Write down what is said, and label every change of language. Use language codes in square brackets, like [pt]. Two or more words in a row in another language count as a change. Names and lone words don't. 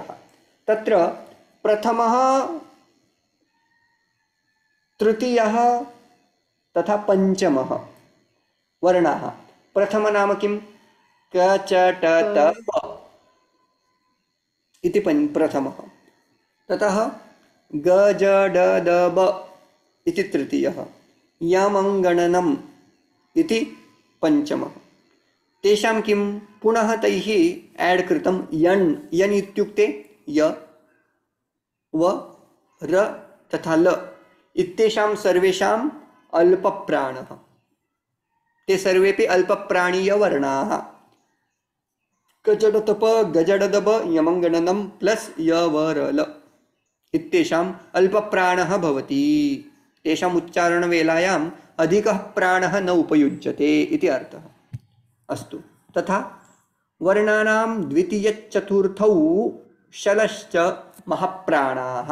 [sa] तत्र प्रथमः तृतीयः तथा पञ्चमः वर्णाः। प्रथम नाम किं? क च ट त प इति प्रथमः। ततः ग ज ड द ब इति तृतीयः। यमङ्गणनम् इति पञ्चमः। तेषां किं? पुनः तैः ऐड् कृतं यण्। यन् इत्युक्ते य व र तथा ल इत्येषां सर्वेषाम् अल्पप्राणः। ते सर्वेपि अल्पप्राणीयवर्णाः। कजडतप गजडदब यमङ्गणनं प्लस य व र ल इत्येषाम् अल्पप्राणः भवति। तेषाम् उच्चारणवेलायाम् अधिकः प्राणः न उपयुज्यते इति अर्थः। अस्तु, तथा वर्णानां द्वितीयचतुर्थौ शलश्च महाप्राणाः।